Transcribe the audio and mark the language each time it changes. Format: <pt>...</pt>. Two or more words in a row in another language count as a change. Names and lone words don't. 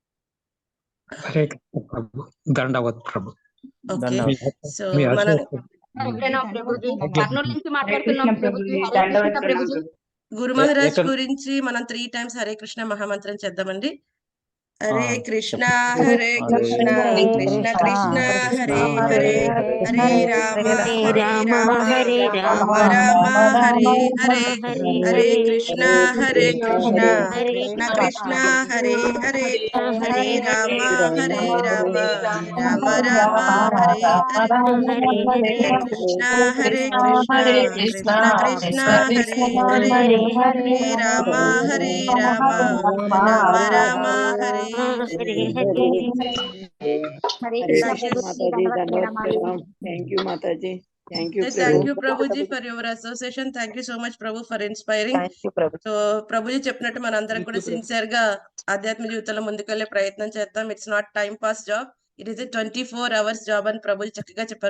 <te>హరే కృష్ణ ప్రభు. దండవత్ ప్రభు. ఓకే. సో ప్రణవ్ ప్రభుజీ కర్నూలు నుంచి మాట్లాడుతున్నాం ప్రభుజీ హరే దండవత్ కృష్ణ ప్రణామం ప్రభుజీ గురు మహారాజ్ ఎక్కడ గురించి మనం</te> <en>3 times</en> <sa>హరే కృష్ణ</sa> <te>మహామంత్రం చేద్దామండి. హరే కృష్ణ చెప్పండి.</te> <sa>హరే కృష్ణ హరే కృష్ణ కృష్ణ కృష్ణ హరే హరే హరే రామ హరే రామ హరే రామ రామ రామ హరే హరే హరే హరే కృష్ణ హరే కృష్ణ హరే కృష్ణ కృష్ణ హరే హరే హరే హరే రామ హరే రామ రామ రామ రామ హరే హరే హరే హరే కృష్ణ కృష్ణ కృష్ణ కృష్ణ హరే హరే హరే రామ హరే రామ రామ రామ హరే హరే హరే. హరే హరే కృష్ణ కృష్ణ</sa> <te>ప్రభుజీ మాతాజీ ధన్యవాద దండవత్ ప్రణామాలు</te> <en>ప్రణామం. thank you mataji. thank you థ్యాంక్ ప్రభు. you prabhuji for your association. thank you so much prabhu for inspiring.</en> <te>సో ప్రభుజీ చెప్పినట్టు మనందరం కూడా సిన్సియర్ గా ఆధ్యాత్మిక జీవితంలో ముందుకెళ్లే ప్రయత్నం చేద్దాం.</te> <en>it's not time pass job, it is a 24 hours job</en> <te>అని ప్రభుజీ చక్కగా చెప్పారు.</te>